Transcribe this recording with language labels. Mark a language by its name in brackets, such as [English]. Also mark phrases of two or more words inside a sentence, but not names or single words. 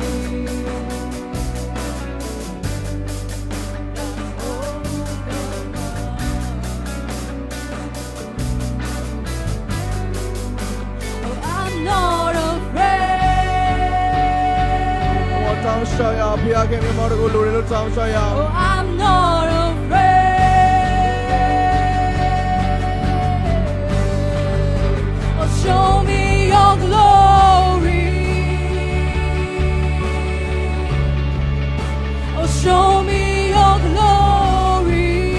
[English] Oh, I'm not afraid. [Burmese] 我တောင်းရှာရဖခင်မျက်မှောက်တော်ကိုလိုတယ်လို့တောင်းရှာရ [English] Oh, I'm not afraid. Oh, show me your glory. Oh, show me your glory.